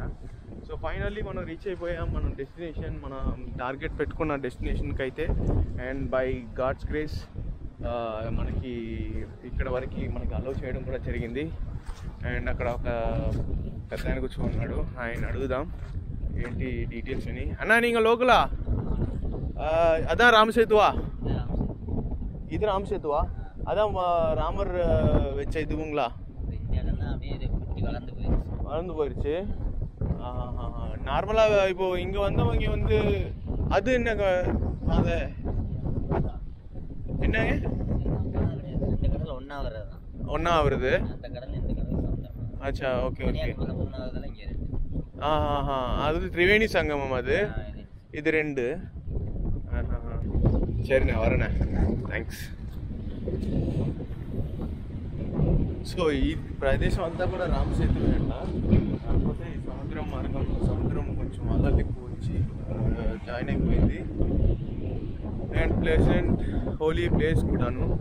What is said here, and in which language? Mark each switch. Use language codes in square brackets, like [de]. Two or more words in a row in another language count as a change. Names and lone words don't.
[en] so finally [te] మనం రీచ్ అయిపోయాం మనం డెస్టినేషన్, మనం టార్గెట్ పెట్టుకున్న డెస్టినేషన్కి అయితే. [en] and by God's grace [te] మనకి ఇక్కడ వరకు మనకి అలౌ చేయడం కూడా జరిగింది. అండ్ అక్కడ ఒక పెద్ద ఆయన కూర్చోన్నాడు, ఆయన అడుగుదాం ఏంటి డీటెయిల్స్ అని. [ta] అన్నా நீங்கள் லோக்கலா? அதான் ராமசேதுவா? இது ராமசேதுவா? அதான் ராமர் வச்ச இதுவுங்களா? வளர்ந்து போயிடுச்சு. நார்மலாக இப்போ இங்கே வந்தவங்க வந்து அது என்ன அது என்னங்க ஒன்றா வருது? அச்சா, [en] okay okay. [ta] அது [te] త్రివేణి సంగమం, అది ఇది 2. [ta] சரிண்ணே, வரேண்ணே, [te] థ్యాంక్స్. సో ఈ ప్రదేశం అంతా కూడా రామసేతు అంట. కాకపోతే ఈ సముద్రం కొంచెం అలలు ఎక్కువ వచ్చి జాయిన్ అయిపోయింది. [en] and pleasant holy place [te] కూడాను.